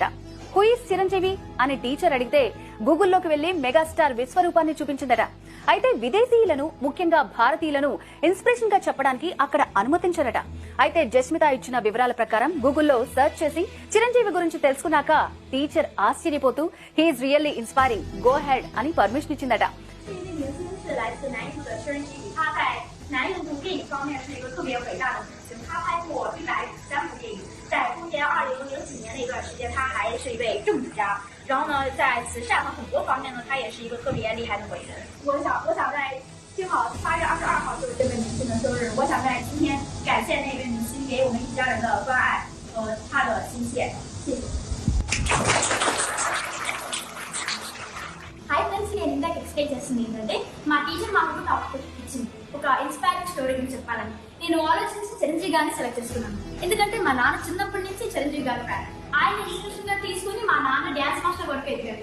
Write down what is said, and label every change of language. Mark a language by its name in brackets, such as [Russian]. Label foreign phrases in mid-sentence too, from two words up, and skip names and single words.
[English] who is [Telugu] చిరంజీవి అని టీచర్ అడిగితే గూగుల్లోకి వెళ్లి మెగాస్టార్ విశ్వరూపాన్ని చూపించిందట. అయితే విదేశీయులను, ముఖ్యంగా భారతీయులను ఇన్స్పిరేషన్ గా చెప్పడానికి అక్కడ అనుమతించారట. అయితే జస్మిత ఇచ్చిన వివరాల ప్రకారం గూగుల్లో సర్చ్ చేసి చిరంజీవి గురించి తెలుసుకున్నాక టీచర్ ఆశ్చర్యపోతూ [English] He is really inspiring, go ahead [Telugu] అని పర్మిషన్ ఇచ్చిందట. [Chinese] 在公元2009几年那段时间，他还是一位政治家。然后呢，在慈善和很多方面呢，他也是一个特别厉害的伟人。我想在正好8月22号就是这位明星的生日，我想在今天感谢那位明星给我们一家人的关爱和他的心血，谢谢。 [Telugu] హాయ్ ఫ్రెండ్స్, నేను ఇందాక ఎక్స్ప్లెయిన్ చేస్తుంది ఏంటంటే మా టీచర్ మాకు టాపిక్ ఇచ్చింది ఒక ఇన్స్పైరింగ్ స్టోరీ గురించి చెప్పాలని. నేను ఆలోచించి చిరంజీవి గారిని సెలెక్ట్ చేసుకున్నాను. ఎందుకంటే మా నాన్న చిన్నప్పటి నుంచి చిరంజీవి గారు ఫ్యాన్. ఆయన ఇన్స్పిరేషన్ గా తీసుకుని మా నాన్న డ్యాన్స్ మాస్టర్ వరకు ఎదిగారు.